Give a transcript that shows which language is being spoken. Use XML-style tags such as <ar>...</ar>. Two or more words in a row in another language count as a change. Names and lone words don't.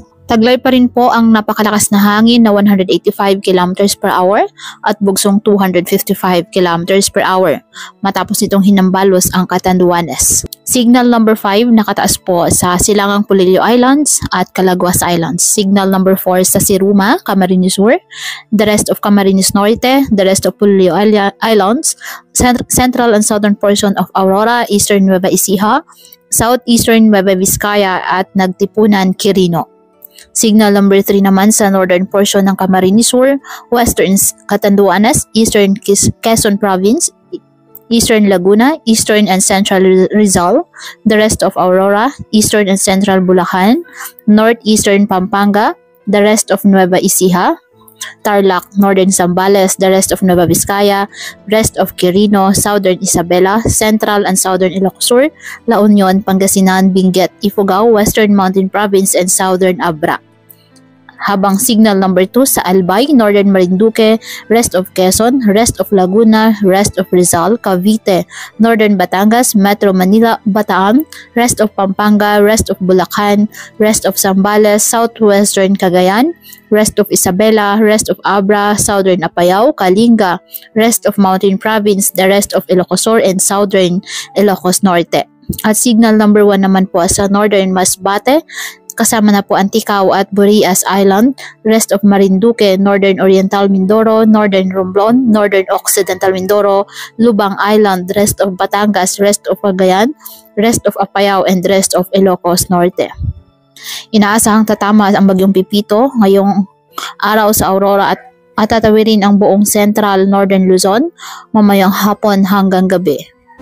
<tl>Taglay pa rin po ang napakalakas na hangin na 185</tl> <en>km per hour</en> <tl>at bugsong 255</tl> <en>km per hour</en> <tl>matapos itong hinambalos ang Catanduanes.</tl> <en>Signal number</en> <tl>5 nakataas po sa silangang Pulilio Islands at Calaguas Islands.</tl> <en>Signal number</en> <tl>4 sa Siruma, Camarines Sur,</tl> <en>the rest of Camarines Norte, the rest of Pulilio Islands, central and southern portion of Aurora, eastern Nueva Ecija, southeastern Nueva Vizcaya at Nagtipunan, Quirino. Signal number 3</en> <tl>naman sa</tl> <en>northern portion ng Camarines Sur, western Catanduanes, eastern Quezon Province, eastern Laguna, eastern and central Rizal, the rest of Aurora, eastern and central Bulacan, northeastern Pampanga, the rest of Nueva Ecija, Tarlac, northern Zambales, the rest of Nueva Vizcaya, rest of Quirino, southern Isabela, central and southern Ilocos Sur, La Union, Pangasinan, Benguet, Ifugao, western Mountain Province, and southern Abra.</en> <tl>Habang</tl> <en>signal number</en> <tl>2 sa Albay, northern Marinduque,</tl> <en>rest of Quezon, rest of Laguna, rest of Rizal, Cavite, northern Batangas, Metro Manila, Bataan, rest of Pampanga, rest of Bulacan, rest of Zambales, southwestern Cagayan, rest of Isabela, rest of Abra, southern Apayao, Kalinga, rest of Mountain Province, the rest of Ilocos Sur, and southern Ilocos Norte. At signal number 1</en> <tl>naman po sa</tl> <en>northern Masbate,</en> <tl>kasama na po</tl> <en>Anticao at Burias Island, rest of Marinduque, northern Oriental Mindoro, northern Romblon, northern Occidental Mindoro, Lubang Island, rest of Batangas, rest of Cagayan, rest of Apayao, and rest of Ilocos Norte.</en> <tl>Inaasahang tatama ang bagyong Pipito ngayong araw sa Aurora at tatawirin ang buong</tl> <en>central northern Luzon</en> <tl>mamayang hapon hanggang gabi.</tl>